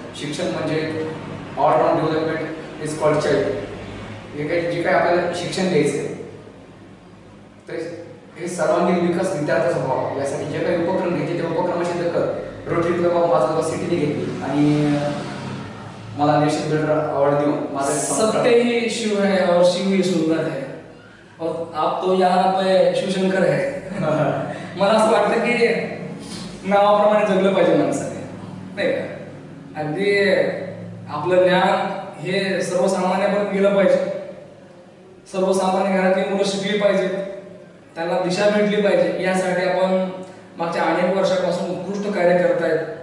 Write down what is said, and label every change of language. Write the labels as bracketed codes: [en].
[mr] शिक्षण म्हणजे [en] All round development is called child. [mr] हे काही जे काही आपल्याला शिक्षण द्यायचं तर हे सर्वांगीण विकास विद्यार्थ्याचा व्हावा, यासाठी जे काही उपक्रम घ्यायचे त्या उपक्रमाची दखल रोटरी क्लब ऑफ माजलगाव सिटीने घेतली आणि मला नेशन बिल्डर अवॉर्ड देऊन माझा [hi] सत्य ही शिव है और शिव ही सुंदर है और आप तो यहाँ पे शिवशंकर है. [mr] मला असं वाटतं की नावाप्रमाणे जगलं पाहिजे माणसाने, नाही का? अगदी आपलं ज्ञान हे सर्वसामान्यापर्यंत गेलं पाहिजे. सर्वसामान्य घरातली मुलं शिकली पाहिजेत, त्यांना दिशा भेटली पाहिजे. यासाठी आपण मागच्या अनेक वर्षापासून उत्कृष्ट कार्य करतायत.